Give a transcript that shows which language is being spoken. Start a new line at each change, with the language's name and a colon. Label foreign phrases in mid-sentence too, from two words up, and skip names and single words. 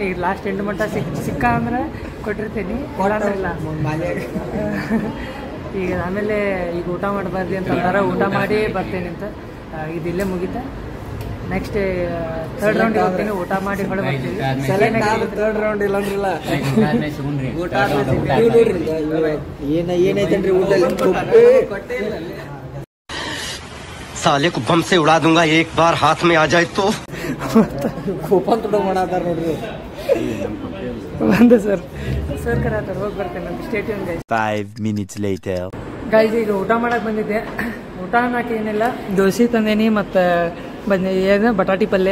Kannada: ಈಗ
English: last end
Kannada: ಮಟ್ಟ ಸಿಕ್ಕ ಅಂದ್ರೆ ಕೊಟ್ಟಿರ್ತೀನಿ, ಇಲ್ಲ ಈಗ ಆಮೇಲೆ ಈಗ ಊಟ ಮಾಡಬಾರ್ದು ಅಂತಂದಾರ. ಊಟ ಮಾಡಿ ಬರ್ತೇನೆ ಅಂತ. ಇದಿಲ್ಲೇ ಮುಗಿತಾ.
English: next 3rd round
Kannada: ಹೋಗ್ತೀನಿ, ಊಟ ಮಾಡಿ ಹೊಳೆ ಬರ್ತೀವಿ.
English: 3rd round
Kannada: ಇಲ್ಲಂದ್ರಿಲ್ಲ ಊಟ ಏನೈತೇನ್ರಿ ಊಟ
Hindi: साले को बम से उड़ा दूंगा एक बार हाथ में आ जाए तो.
Kannada: ಕೂಪನ್ ತುಡ ಮಾಡಾತಾರ ನೋಡ್ರಿ. ಬಂದೆ ಸರ್ ಕರಾತಾರ, ಹೋಗಿ ಬರ್ತೇನೆ.
English: stadium guys. 5 minutes later.
Kannada: ಗೈಸ್ ಈಗ ಊಟ ಮಾಡಕ್ ಬಂದಿದ್ದೆ. ಊಟ ಅನ್ನಕ್ಕೆ ಏನಿಲ್ಲ, ದೋಸೆ ತಂದೇನಿ ಮತ್ತು ಏನು ಬಟಾಟಿ ಪಲ್ಯ.